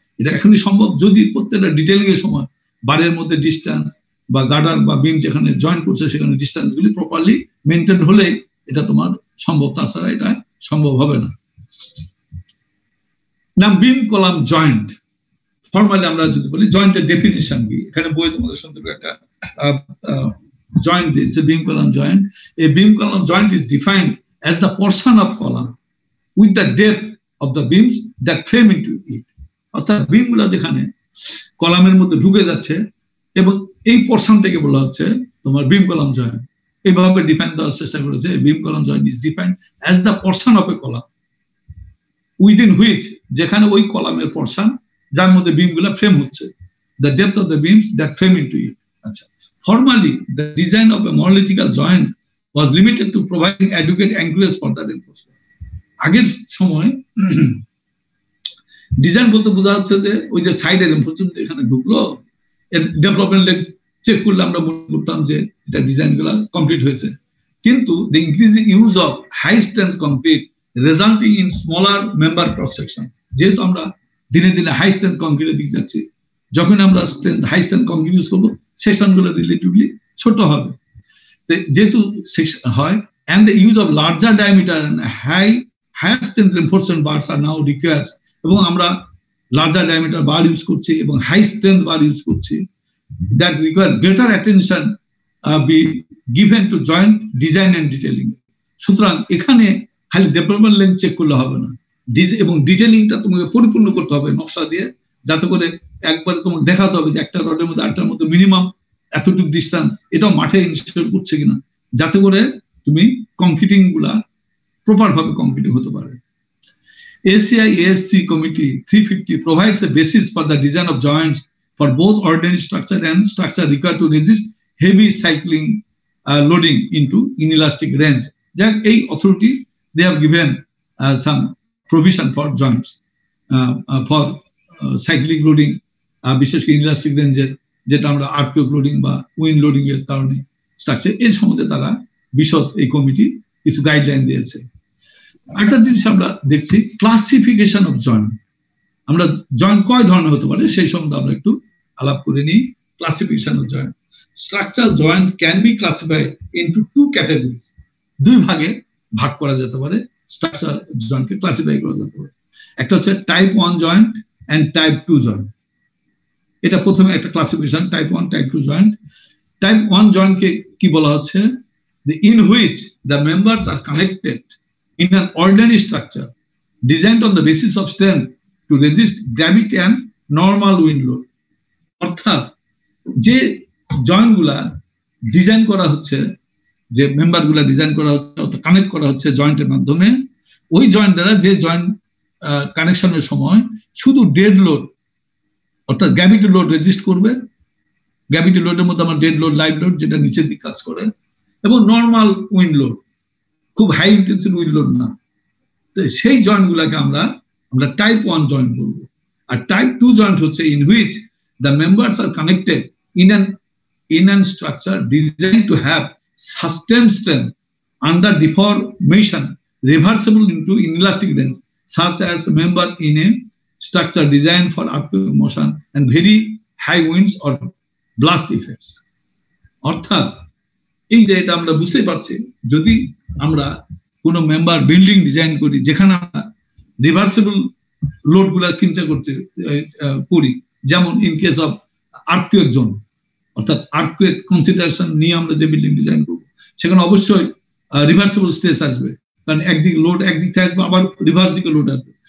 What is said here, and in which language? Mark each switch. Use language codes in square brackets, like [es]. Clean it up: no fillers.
[bn] এটা এখনই সম্ভব যদি প্রত্যেকটা ডিটেইলিং এর সময় বারের মধ্যে ডিস্টেন্স বা গার্ডার বা বিম যেখানে জয়েন করছে সেখানে ডিস্টেন্স গুলি প্রপারলি মেনটেন হলে এটা তোমার সম্ভব, তাছাড়া এটা সম্ভব হবে না। নাম বিম কলাম জয়েন্ট, ফর্মালি আমরা যদি বলি জয়েন্টের ডেফিনিশন কি, এখানে বই তোমাদের সঙ্গে একটা জয়েন্ট দিয়েছে, বিম column joint. [en] A beam column joint is defined as the portion of column with the depth of the beams that frame into it. [bn] অর্থাৎ বিম গুলা যেখানে কলামের মধ্যে ঢুকে যাচ্ছে, এবং এই পোর্শন থেকে বলা হচ্ছে তোমার বিম কলাম জয়েন্ট। এইভাবে ডিফাইন দেওয়ার চেষ্টা করেছে, [en] beam column joint is defined as the portion of a column within which, [bn] যেখানে ওই কলামের পোর্শন যার মধ্যে বিম গুলা ফ্রেম হচ্ছে, [en] the depth of the beams that frame into it. আচ্ছা, formally the design of a monolithical joint was limited to providing adequate anchorage for the reinforcement. [bn] আগের সময় ডিজাইন বলতে বোঝা যাচ্ছে যে ওই যে সাইডের রেইনফোর্সমেন্ট এখানে ঢুকলো, এর ডেভেলপমেন্ট চেক করলে আমরা মনে করতাম যে এটা ডিজাইন গুলা কমপ্লিট হয়েছে, কিন্তু [en] the increasing use of high strength concrete resulting in smaller member cross section, [bn] যেহেতু আমরা দিনে দিনে হাই স্ট্রেংথ কংক্রিটের দিকে যাচ্ছি, যখন আমরা হাই স্ট্রেংথ কংক্রিট ইউজ করবো সেকশনগুলো রিলেটিভলি ছোট হবে, যেহেতু সেকশন হয়, [en] and the use of larger diameter and higher strength reinforcement bars are now required, [bn] এবং আমরা লার্জার ডায়ামিটার বার ইউজ করছি [en] এবং high strength bar use করছি, that require greater attention be given to joint design and detailing. [bn] সুতরাং এখানে খালি development length check করলে হবে না, এবং ডিটেইলিংটা তোমাকে পরিপূর্ণ করতে হবে নকশা দিয়ে, যাতে করে একবারে তোমাকে দেখাতে হবে যে একটা রডের মধ্যে আরেকটার মধ্যে মিনিমাম এতটুকু ডিস্টেন্স, এটাও মাঠে ইনস্টল করছে কিনা, যাতে করে তুমি কংক্রিটিং গুলা প্রপার ভাবে কংক্রিটিং হতে পারে। [en] ACI ASC Committee 350 provides a basis for the design of joints for both ordinary structure and structure required to resist heavy cycling loading into inelastic range. That a authority, they have given some provision for joints for cyclic loading, [bn] বিশেষ করে inelastic range, যেটা আমরা earthquake loading বা wind loading এর কারণে structure, এর সম্বন্ধে তারা বিশদ এই কমিটি কিছু গাইডলাইন দিয়েছে। একটা জিনিস আমরা দেখছি, ক্লাসিফিকেশন অফ জয়েন্ট। আমরা জয়েন্ট কয় ধরনের হতে পারে সেই সম্বন্ধে আমরা একটু আলাপ করে নিই। Classification of joint, [en] structure joint can be classified into two categories, [bn] দুই ভাগে ভাগ করা যেতে পারে, স্ট্রাকচার জয়েন্টকে ক্লাসিফাই করা যেতে পারে। একটা হচ্ছে type 1 joint and type 2 joint. এটা প্রথমে একটা classification, type 1 type 2 joint. Type 1 জয়েন্টকে কি বলা হচ্ছে, [en] in which the members are connected in an ordinary structure designed on the basis of strength to resist gravity and normal wind load. [bn] অর্থাৎ যে joint গুলা design করা হচ্ছে, যে মেম্বার গুলা ডিজাইন করা হচ্ছে, কানেক্ট করা হচ্ছে জয়েন্টের মাধ্যমে, ওই জয়েন্ট দ্বারা যে জয়েন্ট কানেকশনের সময় শুধু ডেড লোড অর্থাৎ গ্র্যাভিটি লোড রেজিস্ট করবে। গ্র্যাভিটি লোডের মধ্যে আমার ডেড লোড, লাইভ লোড যেটা নিচের দিকে কাজ করে, এবং নর্মাল উইন্ড লোড, খুব হাই ইন্টেন্সিটি উইন্ড লোড না। তো সেই জয়েন্ট গুলাকে আমরা টাইপ 1 জয়েন্ট বলবো। আর টাইপ 2 জয়েন্ট হচ্ছে [en] In which the members are connected in an structure designed to have sustained strength under deformation reversible into inelastic range, such as a member in a structure designed for upward motion and very high winds or blast effects. [bn] অর্থাৎ এই যে এটা আমরা বুঝতে পারছি, যদি আমরা কোনো মেম্বার বিল্ডিং ডিজাইন করি যেখানে আমরা রিভার্সিবল লোড গুলা চিন্তা করতে করি, যেমন [en] in case of earthquake zone, [bn] অর্থাৎ আর্থকুয়েক কনসিডারেশন নিয়ে আমরা যে বিল্ডিং ডিজাইন করবো, সেখানে অবশ্যই রিভার্সিবল স্ট্রেস আসবে, কারণ একদিকে লোড একদিক থেকে আসবে, আবার রিভার্স দিকে লোড আসবে।